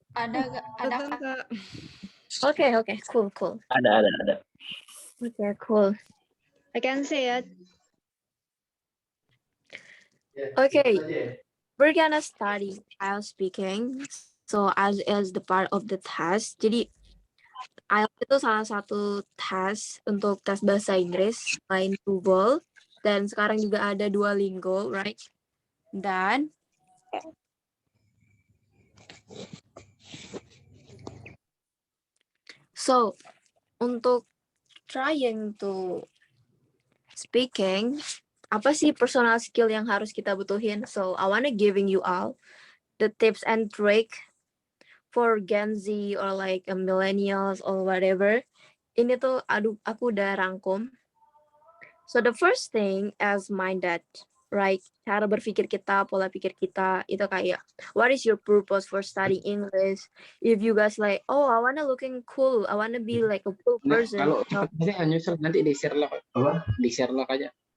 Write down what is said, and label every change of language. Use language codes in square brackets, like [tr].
[id] Ada Kak. [en] okay, cool. [id] Ada. [en] Okay, cool. I can see it. Okay, we're gonna study IELTS speaking. So as the part of the test. [id] Jadi IELTS itu salah satu tes untuk tes bahasa Inggris selain Google, dan sekarang juga ada Duolingo, [en] right? [id] Dan so untuk [en] trying to speaking, [id] apa sih personal skill yang harus kita butuhin? [en] So I wanna giving you all the tips and trick for Gen Z or like a millennials or whatever. [id] Ini tuh aku udah rangkum. [en] So the first thing as minded, right? [id] Cara berpikir kita, pola pikir kita itu kayak [en] what is your purpose for studying English? If you guys like, oh, I wanna looking cool, I wanna be like a cool person. [id] Kalau cepet nyusul nanti di share lock aja.